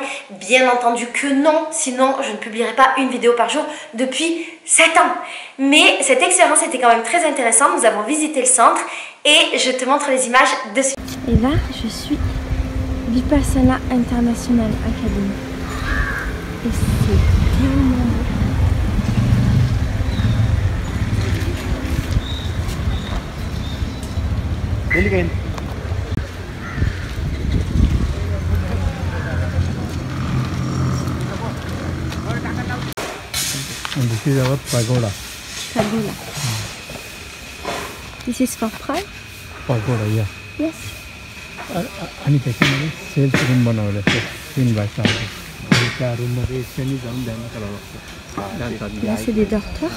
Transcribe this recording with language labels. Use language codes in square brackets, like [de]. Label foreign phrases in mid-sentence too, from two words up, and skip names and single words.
[fr] Bien entendu que non, sinon je ne publierai pas une vidéo par jour depuis 7 ans. Mais cette expérience était quand même très intéressante, nous avons visité le centre et je te montre les images de suite. Et là je suis Vipassana International Academy et c'est tellement beau. [en] Again. And this is our pagoda. Pagoda. This is for pride? Pagoda, yeah. Yes. [ne] अनि त्यसैले [en] self room [ne] बनाउँदै छ [en] 3 by 4. [ne] त्यहाँ रुममा चाहिँ एकछिन जाउँ जानु [fr] Là c'est des dortoirs.